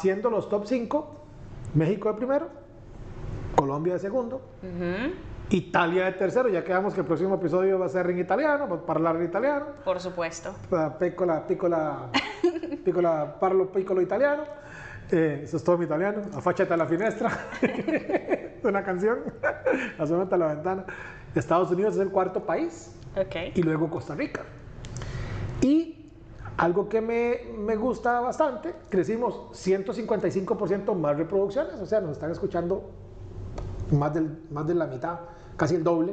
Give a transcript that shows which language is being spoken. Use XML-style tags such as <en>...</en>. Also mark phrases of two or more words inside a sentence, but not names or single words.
<es>siendo los top 5, México de primero, Colombia de segundo, Italia de tercero, ya quedamos que el próximo episodio va a ser en italiano, va a hablar en italiano. Por supuesto.</es> <it>Parlo italiano.</it> <es>Eso es todo mi italiano.</es> <it>Affacciati alla finestra.</it> <es>Es una canción. Asómate a la ventana. Estados Unidos es el cuarto país. Ok. Y luego Costa Rica. Y algo que me gusta bastante, crecimos 155% más reproducciones. O sea, nos están escuchando más de la mitad, casi el doble.</es>